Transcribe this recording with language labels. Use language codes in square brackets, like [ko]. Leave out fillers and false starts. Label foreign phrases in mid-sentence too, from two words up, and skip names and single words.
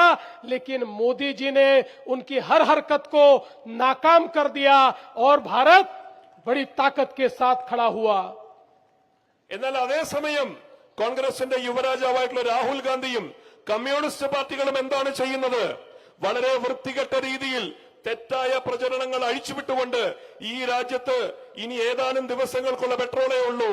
[hi] लेकिन मोदी जी ने उनकी हर हरकत को नाकाम कर दिया और भारत बड़ी ताकत के साथ खड़ा हुआ। [ml] എന്നാൽ അതേസമയം കോൺഗ്രസിന്റെ യുവരാജാവായിട്ടുള്ള രാഹുൽ ഗാന്ധിയും കമ്മ്യൂണിസ്റ്റ് പാർട്ടികളും എന്താണ് ചെയ്യുന്നത്? വളരെ വൃത്തികെട്ട രീതിയിൽ തെറ്റായ പ്രചരണങ്ങൾ അഴിച്ചുവിട്ടുകൊണ്ട് ഈ രാജ്യത്ത് ഇനി ഏതാനും ദിവസങ്ങൾക്കുള്ള പെട്രോളേ ഉള്ളൂ,